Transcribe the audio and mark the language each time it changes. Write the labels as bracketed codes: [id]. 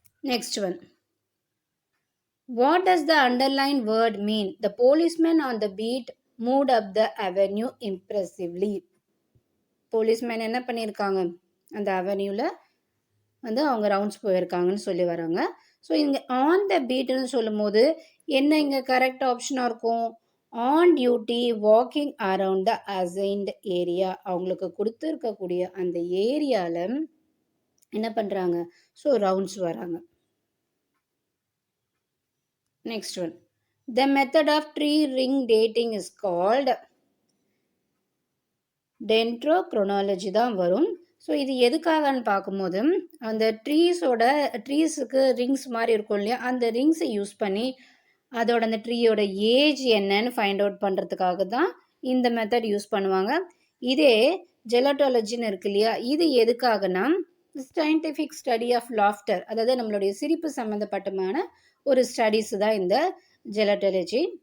[en] Next one, what does the underlined word mean? The policeman on the beat moved up the avenue impressively. [ta] Policeman என்ன பண்ணியிருக்காங்க, அந்த அவென்யூவில் வந்து அவங்க rounds போயிருக்காங்கன்னு சொல்லி வராங்க. ஸோ இங்கே ஆன் த பீட்டுன்னு சொல்லும் போது என்ன இங்கே கரெக்ட் ஆப்ஷனாக இருக்கும்? [en] On duty walking around the assigned area. [ta] அவங்களுக்கு கொடுத்துருக்கக்கூடிய அந்த ஏரியாவில் என்ன பண்ணுறாங்க? ஸோ ரவுண்ட்ஸ் வராங்க. [en] Next one, the method of tree ring dating is called dendrochronology [ta] தான் வரும். ஸோ இது எதுக்காகன்னு பார்க்கும்போது அந்த ட்ரீஸுக்கு ரிங்ஸ் மாதிரி இருக்கும் இல்லையா, அந்த ரிங்ஸை யூஸ் பண்ணி அதோட அந்த ட்ரீயோட ஏஜ் என்னன்னு ஃபைண்ட் அவுட் பண்ணுறதுக்காக தான் இந்த மெத்தட் யூஸ் பண்ணுவாங்க. இதே ஜெலட்டாலஜின்னு இருக்கு இல்லையா, இது எதுக்காகனா சயின்டிஃபிக் ஸ்டடி ஆஃப் லாஃப்டர், அதாவது நம்மளுடைய சிரிப்பு சம்மந்தப்பட்டமான ஒரு ஸ்டடீஸ் தான் இந்த ஜெலட்டாலஜி.